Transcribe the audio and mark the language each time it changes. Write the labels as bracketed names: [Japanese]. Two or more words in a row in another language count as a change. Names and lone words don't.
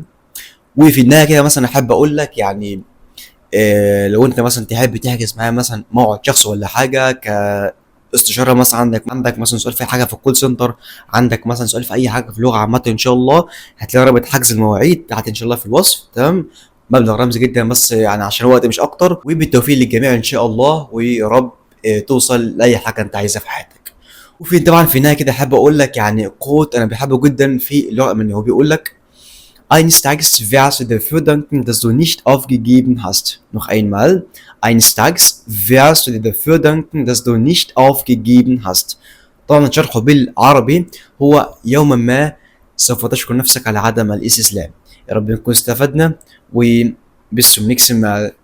[Arabic] وفي النهايه كده مثلا احب اقول لك يعني، لو انت مثلا تحب تحجز معايا مثلا موعد شخص ولا حاجه كاستشاره، مثلا عندك مثلا سؤال في حاجه في [English] call center, [Arabic] عندك مثلا سؤال في اي حاجه في اللغه عامه، ان شاء الله هتلاقي رابط حجز المواعيد تحت ان شاء الله في الوصف. تمام. مبلغ رمزي جدا بس يعني عشان الوقت مش اكتر، وبالتوفيق للجميع ان شاء الله، ويا رب توصل لاي حاجه انت عايزها في حياتك. وفي طبعا في النهايه كده حابب اقول لك يعني قوت انا بحبه جدا في اللغه الالمانيه، هو بيقول لك: [German] Eines Tages wirst du dafür danken, dass du nicht aufgegeben hast. Noch einmal. Eines Tages wirst du dir dafür danken, dass du nicht aufgegeben hast. [Arabic] طبعا شرحه بالعربي هو: يوما ما سوف تشكر نفسك على عدم الاستسلام. يا رب نكون استفدنا، وبس [German] zum nächsten Mal.